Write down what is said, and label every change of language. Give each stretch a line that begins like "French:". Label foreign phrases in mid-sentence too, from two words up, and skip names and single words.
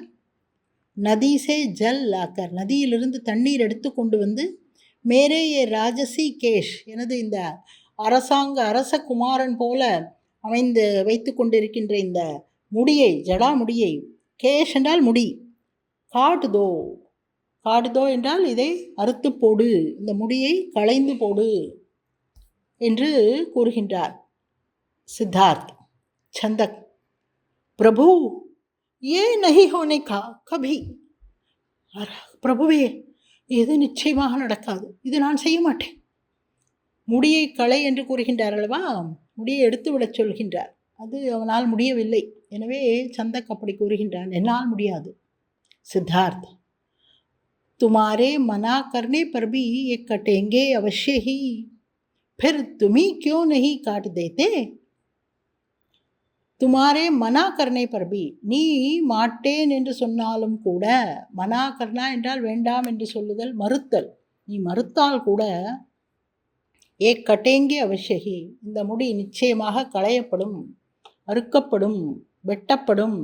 Hindi: नदी से जल लाकर,
Tamil: நதியிலிருந்து தண்ணீர் எடுத்து கொண்டு வந்து
Hindi: मेरे ये राजसी केश,
Tamil: எனது இந்த அரச குமாரன் போல அமைந்து வைத்து கொண்டிருக்கின்ற இந்த முடியை, ஜடா முடியை, கேஷ் என்றால் முடி, காட்டுதோ, காட்டுதோ என்றால் இதை அறுத்து போடு, இந்த முடியை களைந்து போடு என்று கூறுகின்றார் சித்தார்த்.
Hindi: சந்தக் प्रभु ये नहीं होने का कभी,
Tamil: பிரபுவே இது நிச்சயமாக நடக்காது, இது நான் செய்ய மாட்டேன். முடியை களை என்று கூறுகின்றார் அல்லவா, முடியை எடுத்து விடச் சொல்கின்றார். அது அவனால் முடியவில்லை. எனவே சந்தக் அப்படி கூறுகின்றான், என்னால் முடியாது.
Hindi: சித்தார்த் तुम्हारे मना करने पर भी ये कटेंगे अवश्य ही, फिर तुम ही क्यों नहीं काट देते? तुम्हारे मना करने पर भी,
Tamil: நீ மாட்டேன் என்று சொன்னாலும் கூட,
Hindi: मना करना
Tamil: என்றால் வேண்டாம் என்று சொல்லுதல், மறுத்தல். நீ மறுத்தால் கூட,
Hindi: ये कटेंगे अवश्य ही,
Tamil: இந்த முடி நிச்சயமாக களையப்படும், அறுக்கப்படும், வெட்டப்படும்.